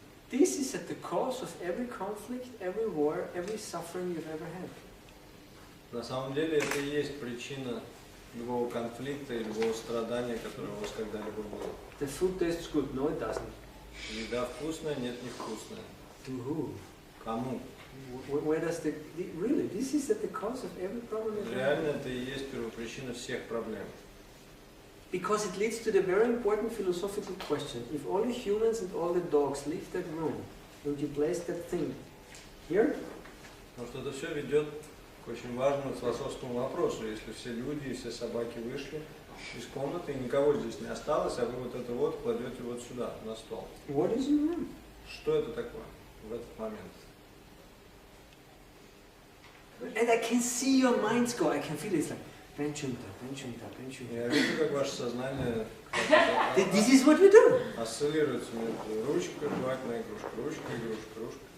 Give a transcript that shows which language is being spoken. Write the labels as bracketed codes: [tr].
[en] This is at the cause of every conflict, every war, every suffering you've ever had. [ru] На самом деле это и есть причина любого конфликта и любого страдания, которое у вас когда-либо было. [en] The food tastes good. No, it doesn't. [ru] Еда вкусная, нет, невкусная. [en] To who? [ru] Кому? [en] Where does really? This is at the cause of every problem. [ru] Реально это и есть первопричина всех проблем. [en] Because it leads to the very important philosophical question: if all the humans and all the dogs leave that room, would you place that thing here? [ru] Потому что это все ведет к очень важному философскому вопросу. Если все люди и все собаки вышли из комнаты, и никого здесь не осталось, а вы вот это вот кладете вот сюда, на стол. [en] What is in the room? [ru] Что это такое в этот момент? [en] and I can see your minds go. I can feel it. It's like Benchunta. [ru] Я вижу, как ваше сознание [en] This is what we do. [ru] осциллируется между ручкой, жевательная игрушка, ручка.